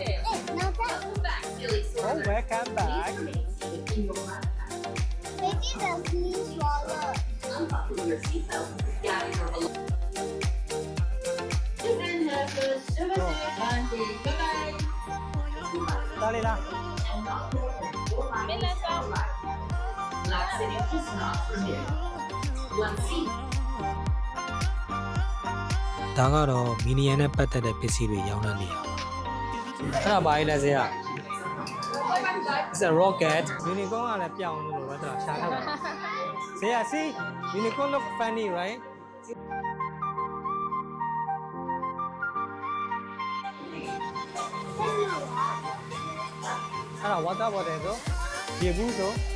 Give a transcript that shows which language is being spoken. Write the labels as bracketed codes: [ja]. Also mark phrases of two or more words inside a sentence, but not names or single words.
[en] Oh, welcome back. Sorry lah. [my] ဒါကတော့မီနီယန်နဲ့ပတ်သက်တဲ့ပစ္စည်းတွေရောင်းတဲ့နေရာပါအဲ့ဒါဘာလဲဆရာ [en] It's a rocket [my] ယူနီကွန်ကလည်းပြောင်းလို့ပဲတော့ရှားထားပါဆရာ [en] see unicorn look funny right [my] အဲ့ဒါ [en] water bottle [my] ဆိုရေဘူးဆို